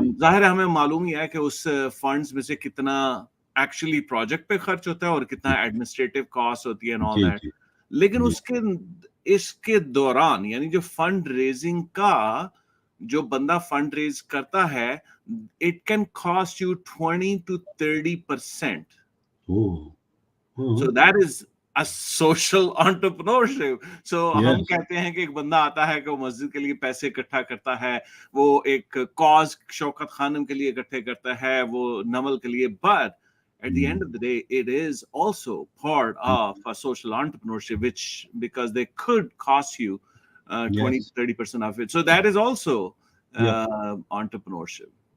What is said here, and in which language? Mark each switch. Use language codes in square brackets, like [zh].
[ur] ظاہر ہے ہمیں معلوم ہی ہے کہ اس فنڈز میں سے کتنا ایکچولی پروجیکٹ پہ خرچ ہوتا ہے اور کتنا ایڈمنسٹریٹو کاسٹ ہوتی ہے [en] and all [ur] جی [en] that. [ur] جی لیکن جی اس کے دوران یعنی جو فنڈ ریزنگ کا جو بندہ فنڈ ریز کرتا ہے, [en] It can cost you 20-30%. So that is a social entrepreneurship. [ur] So ہم [en] Yes. [ur] کہتے ہیں کہ ایک بندہ آتا ہے کہ وہ مسجد کے لیے پیسے اکٹھا کرتا ہے, وہ ایک کاز شوکت خانم کے لیے اکٹھے کرتا ہے, وہ نمل کے لیے, [en] but at the end of the day it is also part of a social entrepreneurship, which because they could cost you 20-30% of it. So that is also entrepreneurship.